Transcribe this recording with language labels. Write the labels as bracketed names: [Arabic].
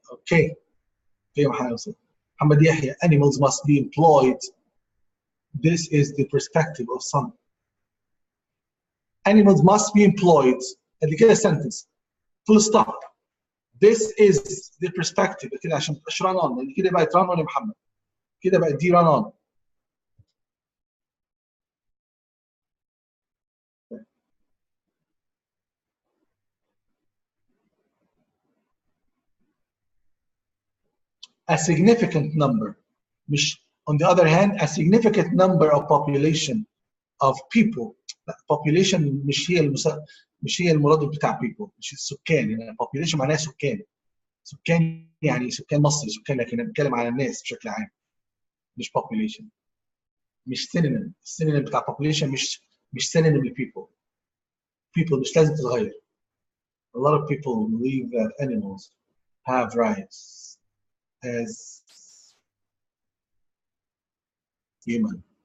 [English] Okay, Muhammad Yahya, animals must be employed. This is the perspective of some. Animals must be employed. And [Arabic] كده [English] sentence. Full stop. This is the perspective. [Arabic] كده عشان مش run on. يعني كده بقت run on يا محمد. كده بقت دي run on. A significant number. مش [English] on the other hand, a significant number of population of people. [Arabic] population مش هي المراد بتاع people، مش السكان. يعني population معناها سكان يعني سكان مصر، سكان، لكن انا بتكلم على الناس بشكل عام مش population. مش synonym. السينونيم بتاع population مش synonym ل people مش لازم تتغير. [English] A lot of people believe that animals have rights as human.